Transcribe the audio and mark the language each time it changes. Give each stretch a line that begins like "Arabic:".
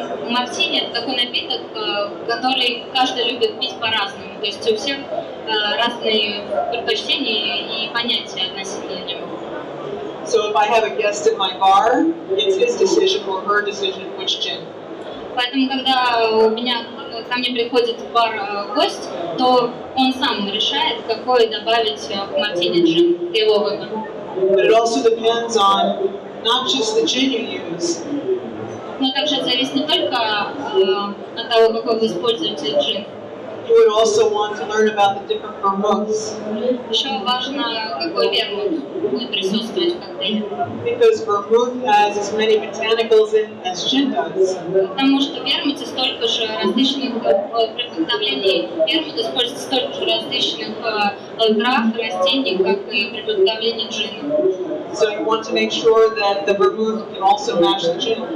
Russian: Мартини — это такой напиток, который каждый любит пить по-разному. То есть у всех разные предпочтения и понятия относительно него.
English: So if I have a guest at my bar, it's his decision or her decision which gin.
Russian: Поэтому, когда ко мне приходит в бар гость, то он сам решает, какой добавить в мартини джин, это его выбор.
English: But it also depends on not just the gin you use,
Russian: Но также это зависит не только от того, какой вы используете джин.
English: you would also want to learn about the different vermouths.
Russian: Еще важно, какой вермут будет присутствовать в коктейле.
English: Because vermouth has as many botanicals in as gin does.
Russian: Потому что в вермуте столько же различных, при приготовлении вермута используется столько же различных трав, растений, как и при приготовлении джина.
English: So you want to make sure that the vermouth can also match the gin.